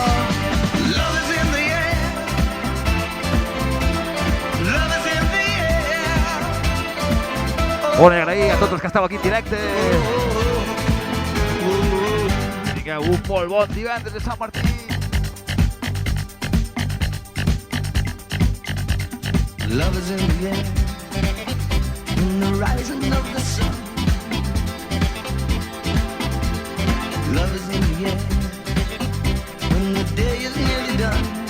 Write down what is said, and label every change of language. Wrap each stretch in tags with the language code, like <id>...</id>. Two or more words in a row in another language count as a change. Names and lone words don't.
<ca>Bueno, i agrair a tots els que esteu aquí en directe. Que tingueu un molt bon divendres de Sant Martí.</ca> <en>Love is in the air, in the rising of the sun. Love is in the air when the day is nearly done.</en>